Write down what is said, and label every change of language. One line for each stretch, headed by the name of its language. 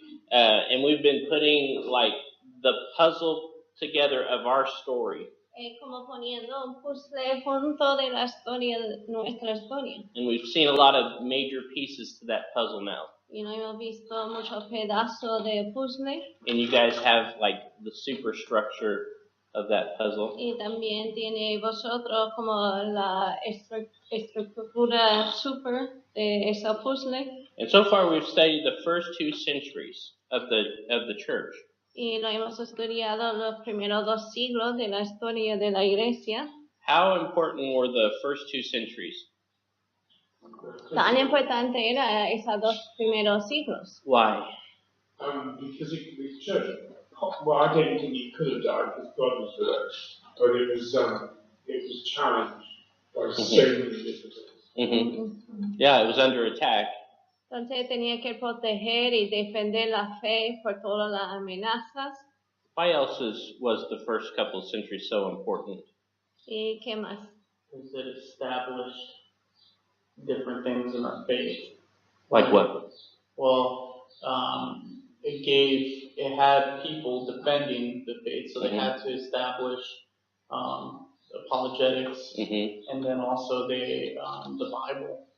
English: And we've been putting like the puzzle together of our story.
Spanish: Como poniendo un puzzle junto de la historia, nuestra historia.
English: And we've seen a lot of major pieces to that puzzle now.
Spanish: Y no hemos visto muchos pedazos de puzzle.
English: And you guys have like the superstructure of that puzzle.
Spanish: Y también tiene vosotros como la estructura super de esa puzzle.
English: And so far we've studied the first 2 centuries of the church.
Spanish: Y lo hemos estudiado los primeros 2 siglos de la historia de la iglesia.
English: How important were the first 2 centuries?
Spanish: Tan importante era esos 2 primeros siglos.
English: Why? Because the church, well, I don't think it could have died because God was there, but it was challenged by so many different things. Yeah, it was under attack.
Spanish: Entonces tenía que proteger y defender la fe por todas las amenazas.
English: Why else was the first couple of centuries so important?
Spanish: ¿Y qué más?
English: Because it established different things in our faith. Like what? Well, it had people defending the faith, so they had to establish apologetics, and then also the Bible.